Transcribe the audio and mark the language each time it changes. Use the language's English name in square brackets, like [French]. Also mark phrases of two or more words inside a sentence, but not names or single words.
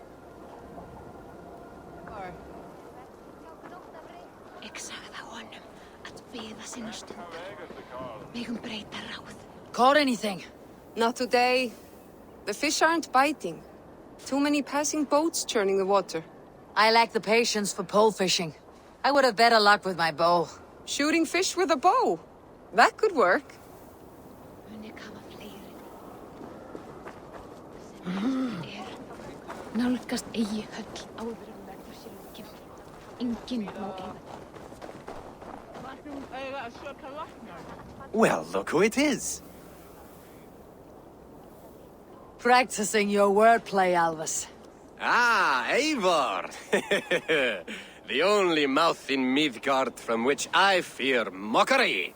[English] Caught anything? Not today. The fish aren't biting. Too many passing boats churning the water. I lack the patience for pole fishing. I would have better luck with my bow. Shooting fish with a bow. That could work. [Icelandic] Nálgast eigi höll áður en verður sér líkin. Enginn má eiga. [English] Well, look who it is. Practicing your wordplay, Alvis. Ah, Eivor! The only mouth in Midgard from which I fear mockery.